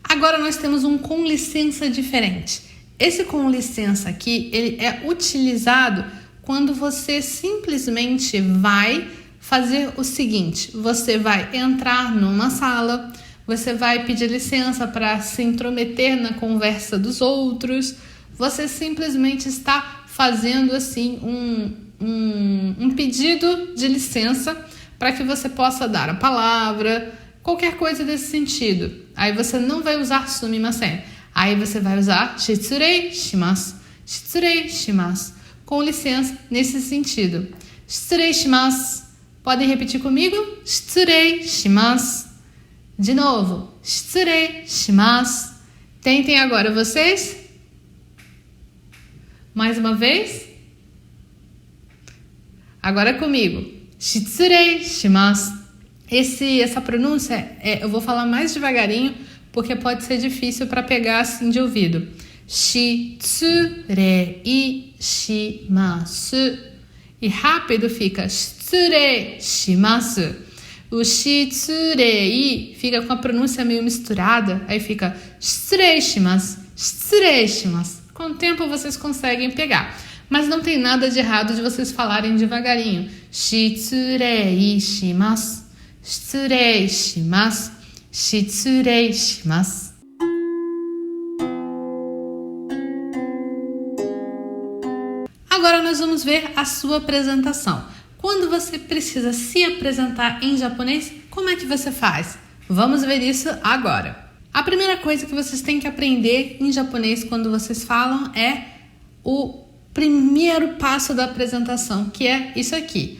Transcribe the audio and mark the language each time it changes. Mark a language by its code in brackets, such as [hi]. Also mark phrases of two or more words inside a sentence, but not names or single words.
[pt] Agora nós temos um com licença diferente. Esse com licença aqui, ele é utilizado quando você simplesmente vai fazer o seguinte: você vai entrar numa sala, você vai pedir licença para se intrometer na conversa dos outros, você simplesmente está fazendo assim um pedido de licença para que você possa dar a palavra, qualquer coisa desse sentido. Aí você não vai usar sumimasen. Aí você vai usar [ja] 失礼します. 失礼します. [pt] Com licença, nesse sentido. [ja] 失礼します. [pt] Podem repetir comigo? [ja] 失礼します. [pt] De novo. [ja] 失礼します. [pt] Tentem agora vocês. Mais uma vez. Agora comigo. [ja] 失礼します. [pt] Essa pronúncia, eu vou falar mais devagarinho, porque pode ser difícil para pegar assim de ouvido. [ja] 失礼します. [pt] E rápido fica [ja] 失礼します. [pt] O shitsurei fica com a pronúncia meio misturada, aí fica [ja] 失礼します、失礼します. [pt] Com o tempo vocês conseguem pegar. Mas não tem nada de errado de vocês falarem devagarinho. [ja] 失礼します。失礼します. 失礼します. [pt] Agora nós vamos ver a sua apresentação. Quando você precisa se apresentar em japonês, como é que você faz? Vamos ver isso agora. A primeira coisa que vocês têm que aprender em japonês quando vocês falam é o primeiro passo da apresentação, que é isso aqui.